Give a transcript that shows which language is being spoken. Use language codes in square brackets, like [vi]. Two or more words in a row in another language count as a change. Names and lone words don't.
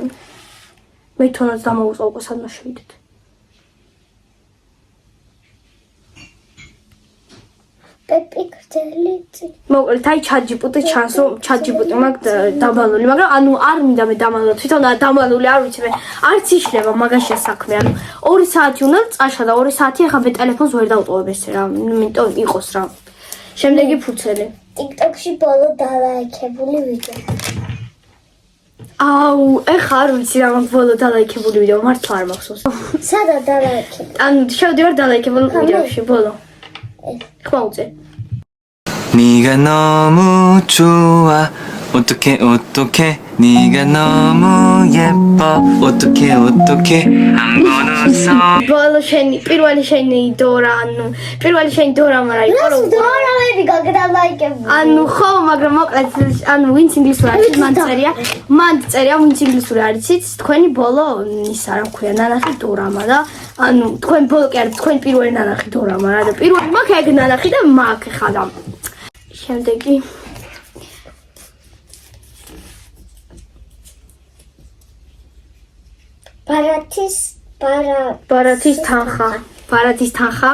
[ka] მე თვითონაც დამოუწყო უკვე სადმა შევიდეთ. მოკლედ აი ChatGPT ჩანს რომ ChatGPT მაქვს დამალული, მაგრამ ანუ არ მინდა მე დამალული, თვითონ დამალული არ ვიცი მე არც იშლება მაგაშია საქმე, ანუ 2 საათი უნდა წაშლა და 2 საათი ახლა მე ტელეფონს ვერ დავტოვებ ესე რა, იმიტომ იყოს რა. შემდეგი ფურცელი. TikTok-ში ბოლო დალაიქებული ვიდეო. აუ, ეხლა არ ვიცი რა მაქვს ბოლო დალაიქებული ვიდეო, მართლა არ მახსოვს. სადაც დალაიქებული? ანუ შევდივარ დალაიქებულ ვიდეოში, ბოლო. ხმაუწე. [ko] 네가 너무 좋아 어떡해 네가 너무 예뻐 어떡해 한 번 웃어 [ka] ბოლო შენი პირველი შენი დორა, ანუ პირველი შენი დორა მარა იყო რომ დორაები გაგდალაიქებული. ანუ ხო, მაგრამ მოკლედ ანუ ვინც ინგლისური არის მან წერია ვინც ინგლისური არიცით, თქვენი ბოლო ისა რა ქვია, ნანახი დორამა და ანუ თქვენ ბოლო კი არის, თქვენ პირველი ნანახი დორამა რა და პირველი მაქვს ეგ ნანახი და მაქვს ხა და შემდეგი ბარათის თანხა.